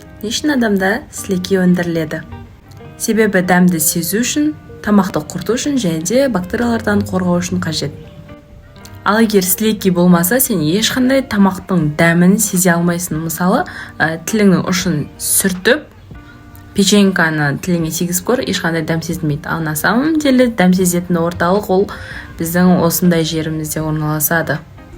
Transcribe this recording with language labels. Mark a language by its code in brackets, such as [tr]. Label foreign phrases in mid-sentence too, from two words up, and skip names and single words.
[kk] үшін адамда сілекей өндіріледі. Себебі дәмді сезу үшін, тамақты құрту үшін және де бактериялардан қорғау үшін қажет. Ал егер сілекей болмаса, сен ешқандай тамақтың дәмін сезе алмайсың. Мысалы, тіліңнің ұшын сүртіп, печеньканы тіліңе тигізіп көр, ешқандай дәм сезілмейді. Ал [ru] на самом деле [kk] дәм сезетін орталық ол біздің осындай жерімізде орналасады.